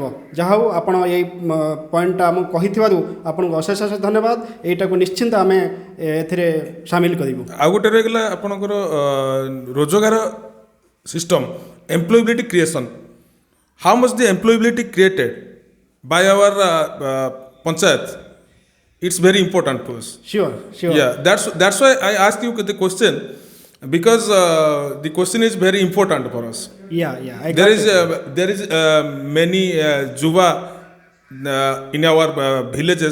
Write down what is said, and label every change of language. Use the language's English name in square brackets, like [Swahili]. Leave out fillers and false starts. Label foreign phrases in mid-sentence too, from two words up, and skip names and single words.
[Odia] ଯାହା ହେଉ ଆପଣ ଏଇ ପଏଣ୍ଟଟା ଆମକୁ କହିଥିବାରୁ ଆପଣଙ୍କୁ ଅଶେଷ ଅଶେଷ ଧନ୍ୟବାଦ। ଏଇଟାକୁ ନିଶ୍ଚିନ୍ତ ଆମେ ଏଥିରେ ସାମିଲ କରିବୁ। ଆଉ ଗୋଟେ ରହିଗଲା ଆପଣଙ୍କର ରୋଜଗାର [English] system employability creation. how much the employability created by our panchayat, it's very important to us. Sure. Yeah, that's why I asked you the question, because the question is very important for us. Yeah. There is many Juba in our villages.